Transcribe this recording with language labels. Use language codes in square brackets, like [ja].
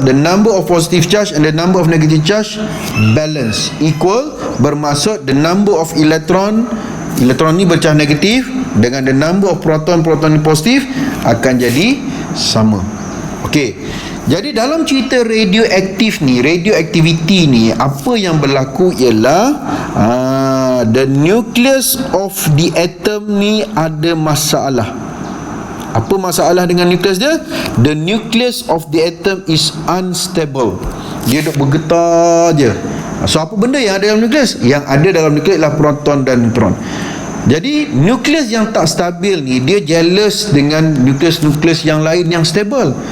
[en] The number of positive charge and the number of negative charge balance, equal, [ms] bermaksud [en] the number of elektron [ms] ni bercharge negatif dengan [en] the number of proton [ms] ni positif akan jadi sama. [en] Okey. [ms] Jadi dalam cerita radioaktif ni, radioactivity ni, apa yang berlaku ialah [en] the nucleus of the atom [ms] ni ada masalah. Apa masalah dengan nukleus dia? [en] The nucleus of the atom is unstable. [ms] Dia duk bergetar je. So apa benda yang ada dalam nukleus? Yang ada dalam nukleus ialah proton dan neutron. Jadi nukleus yang tak stabil ni, dia jealous dengan nukleus-nukleus yang lain yang stable.